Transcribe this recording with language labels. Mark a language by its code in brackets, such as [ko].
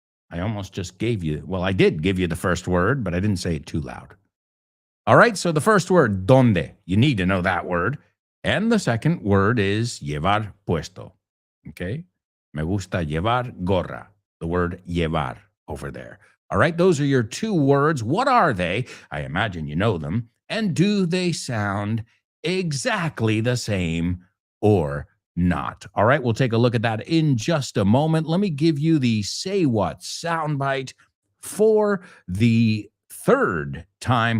[en] I almost just gave you, well, I did give you the first word, but I didn't say it too loud. All right, so the first word, donde, you need to know that word. And the second word is llevar puesto, okay? [es] Me gusta llevar gorra, [en] the word llevar over there. All right, those are your two words. What are they? I imagine you know them. And do they sound exactly the same or not? All right, we'll take a look at that in just a moment. Let me give you the Say What soundbite for the third time.